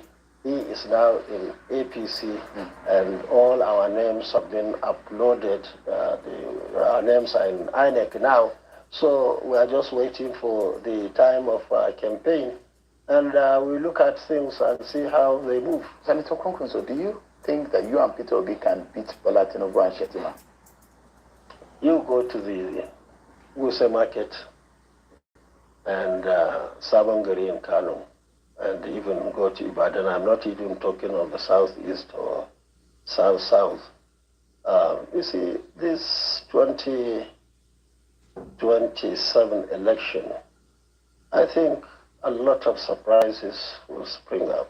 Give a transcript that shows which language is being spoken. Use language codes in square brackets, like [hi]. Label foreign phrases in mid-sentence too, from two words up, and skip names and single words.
[en] He is now in APC, and all our names have been uploaded. Our names are in INEC now, so we are just waiting for the time of campaign, and we look at things and see how they move. Senator Kwankwaso, do you think that you and Peter Obi can beat Bola Tinubu and Shettima? You go to the Wuse Market and Sabangari in Kano, and even go to Ibadan. I'm not even talking of the southeast or south-south. You see, this 2027 election, I think a lot of surprises will spring up.